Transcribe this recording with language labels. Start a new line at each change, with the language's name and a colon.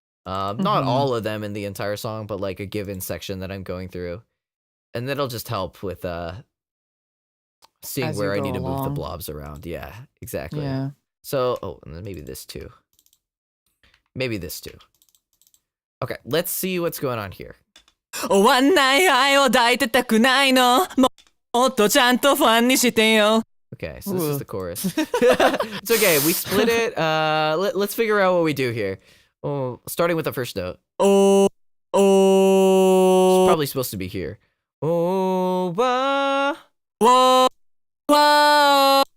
English: Not all of them in the entire song, but like a given section that I'm going through. And that'll just help with seeing where I need to move the blobs around. Yeah, exactly. Yeah. So, and then maybe this too. Maybe this too. Okay, let's see what's going on here.
Japanese: 終わんない愛を抱いてたくないのもっとちゃんとファンにしてよ
English: Okay, so this is the chorus. It's okay, we split it. Let's figure out what we do here. Oh, starting with the first note. Oh, It's probably supposed to be here. Oh, wah. whoa, whoa,